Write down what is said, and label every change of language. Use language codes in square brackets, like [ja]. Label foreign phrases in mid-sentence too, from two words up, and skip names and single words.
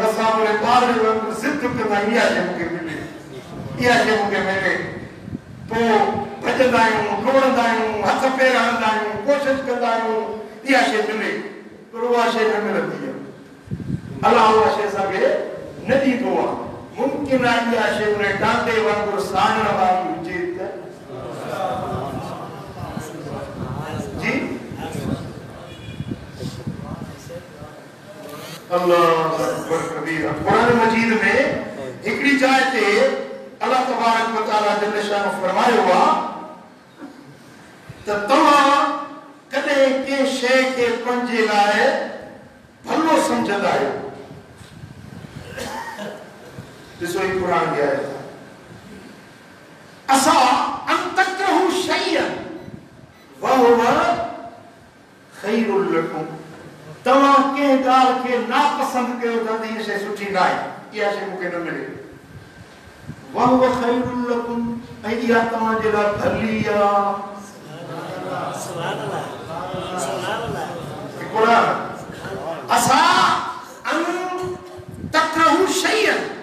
[sd] असां वरी ॿार वांगुरु ज़िद कंदा आहियूं इहा शइ मूंखे मिले इहा शइ मूंखे मिले पोइ भॼंदा आहियूं डोड़ंदा आहियूं हथ पेर हणंदा आहियूं कोशिशि कंदा आहियूं इहा शइ मिले पर उहा शइ न मिलंदी आहे अलाह उहा शइ असांखे न ॾींदो आहे मुमकिन आहे इहा शइ उन टांडे वांगुरु साड़ण वारी हुजे त [ar] الله أكبر كبيرا [sd] कुरान मजीद में हिकड़ी जाइ ते [ar] الله تبارك وتعالى جل شأنه [sd] फरमायो आहे त तव्हां कॾहिं के शइ खे पंहिंजे लाइ भलो सम्झंदा आहियो ॾिसो ही कुरान जी आयत [ar] عسى أن تكرهوا شيئا وهو خير لكم [sd] तव्हां कंहिं ॻाल्हि खे नापसंद कयो था त इहा शइ सुठी न आहे इहा शइ मूंखे न मिले [ar] وهو خير لكم [sd] ऐं इहा तव्हांजे लाइ भली आहे [ar] عسى أن تكرهوا شيئا